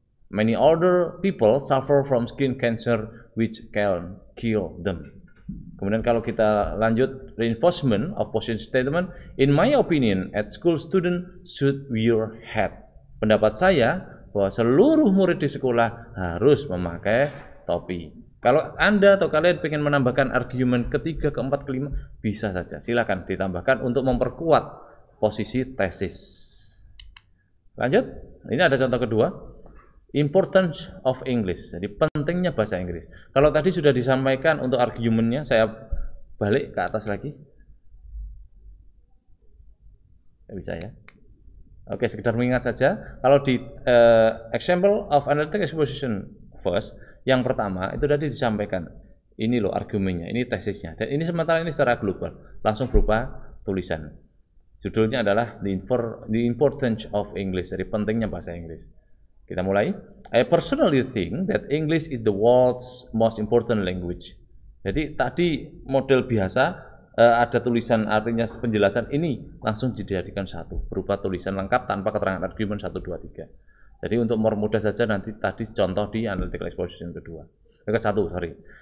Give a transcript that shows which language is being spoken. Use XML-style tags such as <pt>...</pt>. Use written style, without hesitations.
<en>Many older people suffer from skin cancer which can kill them.</en> <id>Kemudian kalau kita lanjut,</id> <en>reinforcement of position statement, in my opinion, at school student should wear hat.</en> <id>Pendapat saya bahwa seluruh murid di sekolah harus memakai topi. Kalau Anda atau kalian ingin menambahkan argumen ketiga, keempat, kelima, bisa saja. Silakan ditambahkan untuk memperkuat posisi tesis. Lanjut, ini ada contoh kedua. Importance of English. Jadi pentingnya bahasa Inggris. Kalau tadi sudah disampaikan untuk argumennya, saya balik ke atas lagi. Bisa ya. Oke, sekedar mengingat saja. Kalau di example of analytic exposition first, yang pertama itu tadi disampaikan, ini loh argumennya, ini tesisnya, dan ini sementara ini secara global, langsung berupa tulisan. Judulnya adalah the importance of English, jadi pentingnya bahasa Inggris. Kita mulai.</id> <en>I personally think that English is the world's most important language.</en> <id>Jadi tadi model biasa, ada tulisan artinya penjelasan, ini langsung dijadikan satu, berupa tulisan lengkap tanpa keterangan argumen 1, 2, 3. Jadi untuk mempermudah saja nanti tadi contoh di analytical exposition kedua. Sorry.</id>